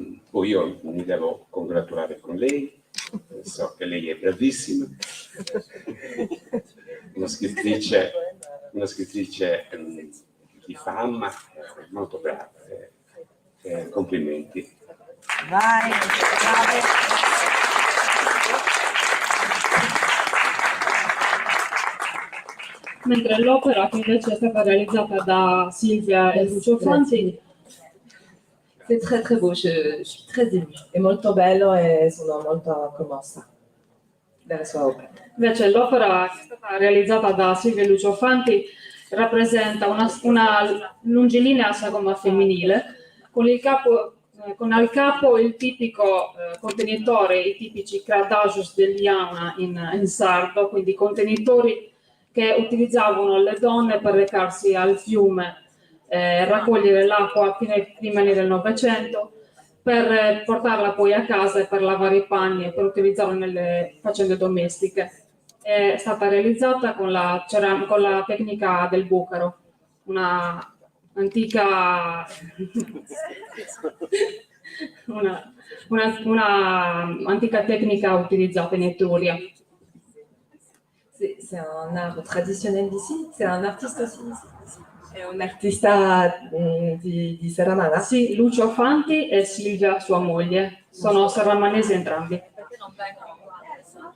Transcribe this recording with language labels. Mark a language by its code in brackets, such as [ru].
[it] Poi io mi devo congratulare con lei, so che lei è bravissima, una scrittrice di fama, molto brava, complimenti. Vai, bravo. Mentre l'opera, che invece è stata realizzata da Silvia e Lucio Fanti, [fr] C'est très très beau, je suis très émue. [it] È molto bello e sono molto commossa dalla sua opera. invece l'opera che è stata realizzata da Silvia e Lucio Fanti rappresenta una longilinea sagoma femminile con al capo il tipico contenitore, i tipici cradagius dell'Iana in sardo, quindi contenitori che utilizzavano le donne per recarsi al fiume, raccogliere l'acqua prima del Novecento, per portarla poi a casa e per lavare i panni e per utilizzarla nelle faccende domestiche. È stata realizzata con la tecnica del bucaro, una antica antica tecnica utilizzata in Etruria. [fr] C'est un art traditionnel d'ici? C'est un artiste aussi ici? [it] È un artista di Serramanna? Sì, Lucio Fanti e Silvia, sua moglie, sono serramanesi entrambi. Perché non vengono qua adesso?